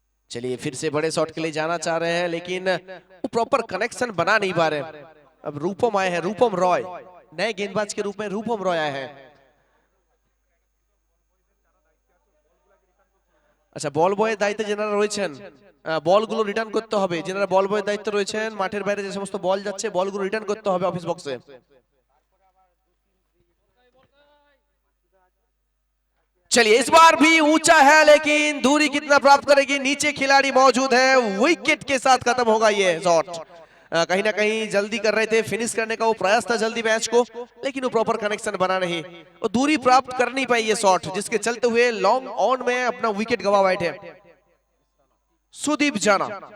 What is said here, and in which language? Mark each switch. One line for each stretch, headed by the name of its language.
Hindi: चलिए फिर से बड़े शॉट के लिए जाना चाह रहे हैं, लेकिन वो प्रॉपर कनेक्शन बना नहीं पा रहे। अब रूपम आए हैं, रूपम रॉय नए गेंदबाज के रूप में रूपम रॉय आए हैं।
Bangla: আচ্ছা বল বয়ের দায়িত্বে যারা রয়েছেন বলগুলো রিটার্ন করতে হবে। যারা বল বয়ের দায়িত্বে রয়েছেন মাঠের বাইরে যে সমস্ত বল যাচ্ছে বলগুলো রিটার্ন করতে হবে অফিস বক্সে।
Hindi: चलिए इस बार भी ऊंचा है, लेकिन दूरी कितना प्राप्त करेगी, नीचे खिलाड़ी मौजूद है, विकेट के साथ खत्म होगा ये शॉट। कहीं ना कहीं जल्दी कर रहे थे, फिनिश करने का वो प्रयास था जल्दी मैच को, लेकिन वो प्रॉपर कनेक्शन बना नहीं और दूरी प्राप्त कर नहीं पाई ये शॉट, जिसके चलते हुए लॉन्ग ऑन में अपना विकेट गवा बैठे सुदीप जाना।